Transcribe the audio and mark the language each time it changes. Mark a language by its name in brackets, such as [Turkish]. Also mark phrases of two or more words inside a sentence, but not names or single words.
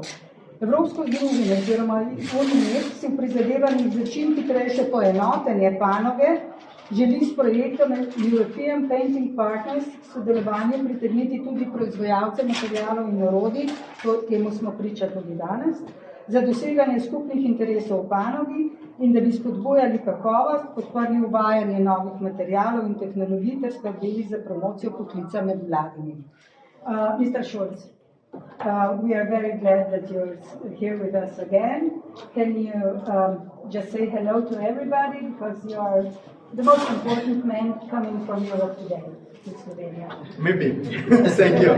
[Slovenian] Evropsko združenje oziroma UNIMED si v prizadevanjih za čim hitrejše poenotenje panoge želi s projektom European Painting Partners sodelovanje pritegniti tudi proizvajalce materialov in orodij, temu smo priča tudi danes, za doseganje skupnih interesov v panogi in da bi spodbujali kakovost, podprli uvajanje novih materialov in tehnologij ter skrbeli za promocijo poklica med mladimi. [English] Mr. Scholz, we are very glad that you're here with us again. Can you just say hello to everybody, because you are the most important man coming from Europe today to Slovenia. Maybe. Thank you.